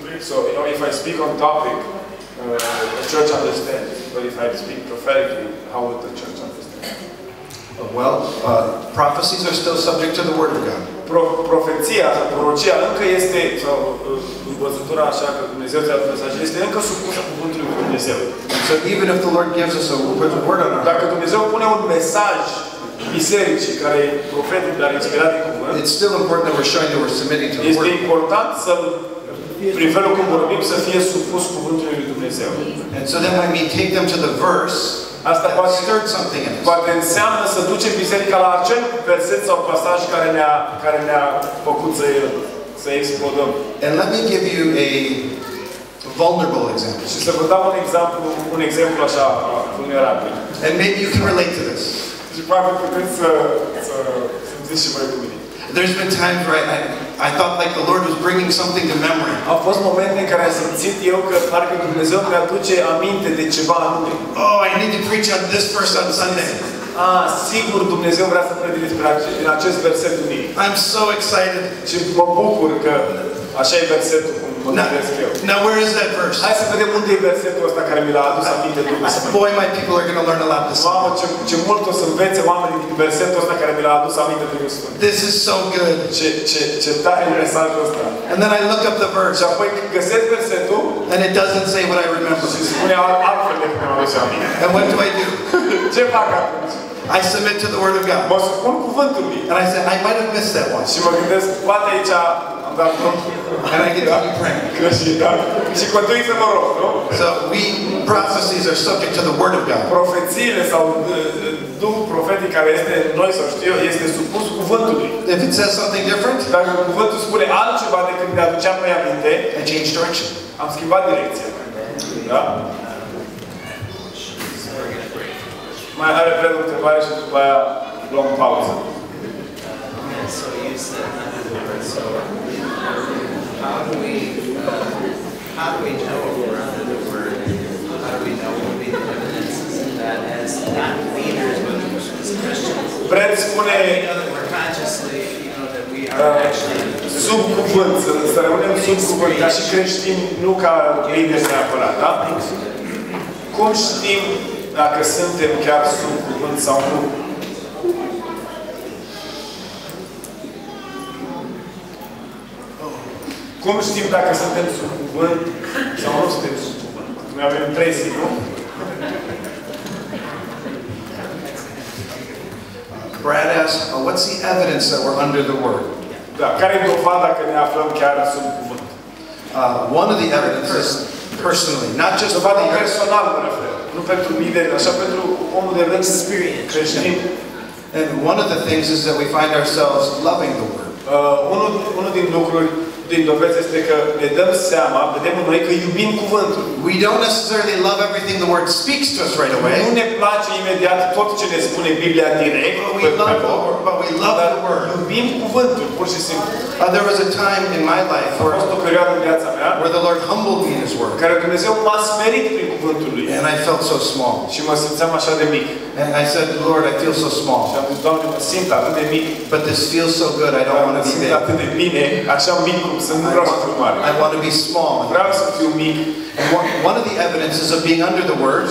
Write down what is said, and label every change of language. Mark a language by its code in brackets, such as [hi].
[en] So, if I speak on topic, the church understands. But if I speak prophetically, how would the church understand? Well, prophecies are still subject to the Word of God. [ro] Profeția sau prorocia încă este, sau învățătura așa că Dumnezeu ți-a dat mesaj, este încă supusă cuvântului lui Dumnezeu. [en] So even if the Lord gives us a word on our [ro] Dacă Dumnezeu pune un mesaj bisericii care e profetic, dar inspirat din cuvânt, [en] it's still important that we're showing that we're submitting to the [ro] este [en] Word. [ro] important să, prin felul cum vorbim, să fie supus cuvântului lui Dumnezeu. [en] And so that might mean take them to the verse [ro] Asta [en] that [ro] poate, [en] stirred something in us. [ro] poate înseamnă să ducem biserica la acel verset sau pasaj care ne-a făcut să explodăm. [en] And let me give you a vulnerable example. [ro] Și să vă dau un exemplu așa vulnerabil. [en] And maybe you can relate to this. [ro] Și poate puteți să simțiți și voi cu mine. [en] There's been times where I thought like the Lord was bringing something to memory. [ro] Au fost momente în care am simțit eu că parcă Dumnezeu mi-aduce aminte de ceva anume. [en] Oh, I need to preach on this verse on Sunday. [ro] Sigur Dumnezeu vrea să predic despre acest verset unic. [en] I'm so excited. [ro] Și mă bucur că așa e versetul cum mă gândesc eu. [en] Now where is that verse? [ro] Hai să vedem unde e versetul ăsta care mi l-a adus aminte Duhul Sfânt. [en] Boy, my people are going to learn a lot this [ro] Mamă, [en] summer. [ro] ce mult o să învețe oamenii din versetul ăsta care mi l-a adus aminte Duhul Sfânt. [en] This is so good. [ro] Ce tare e mesajul ăsta. [en] And then I look up the verse. [ro] Și apoi găsesc versetul [en] and it doesn't say what I remember. [ro] Și spune altfel decât mi-am adus aminte. [en] And what do? [ro] Ce fac atunci? [en] I submit to the Word of God. [ro] Mă supun cuvântului. [en] And I said, I might have missed that one. [ro] Și mă gândesc, poate aici am dat drum. [en] And I continue praying. [ro] Și continui să mă rog, nu? [en] So prophecies are subject to the Word of God. [ro] Profețiile sau Duhul profetic care este în noi, să știu, este supus cuvântului. [en] If it says something different, [ro] Dacă cuvântul spune altceva decât mi-aduceam mai aminte, [en] I change direction. [ro] am schimbat direcția. Da? Mai are Pedro o întrebare și după aia luăm pauză. [en] Okay, so you said under the word. So how do we know if we're under the word? How do we know what would be the evidences of that as not leaders but as Christians? [ro] Fred spune [en] How do we know that we're consciously, that we are actually [ro] sub cuvânt, să rămânem sub cuvânt, ca și creștini, nu ca lideri neapărat, da? Cum știm dacă suntem chiar sub cuvânt sau nu? Cum știm dacă suntem sub cuvânt sau nu suntem sub cuvânt? Noi avem impresii, nu? [en] Brad asked, what's the evidence that we're under the Word? [ro] Da, care e dovada că ne aflăm chiar sub cuvânt? [en] One of the evidences, personally, not just for [ro] Dovada [en] the [ro] personală, mă refer. Nu pentru lideri, așa pentru omul de rând creștin. [en] And one of the things is that we find ourselves loving the Word. [ro] Unul din lucruri, din dovezi este că ne dăm seama, vedem în noi că iubim cuvântul. [en] We don't necessarily love everything the Word speaks to us right [ro] Nu [en] away, [ro] ne place imediat tot ce ne spune Biblia direct, [en] but we love the Word. [ro] iubim cuvântul, pur și simplu. [en] There was a time in my life [ro] A fost o perioadă în viața mea [en] where the Lord humbled me in His Word, [ro] în care Dumnezeu m-a smerit prin cuvântul lui. [en] and I felt so small. [ro] Și mă simțeam așa de mic. [en] And I said, Lord, I feel so [ro] Și [en] small, [ro] am zis, Doamne, mă simt atât de mic. [en] but this feels so good. I don't want [ro] Mă [en] to be [ro] simt [en] big. [ro] atât de bine, așa mic cum sunt, nu vreau să fiu mare. [en] I want to be small. [ro] Vreau să fiu mic. [en] And one of the evidences of being under the Word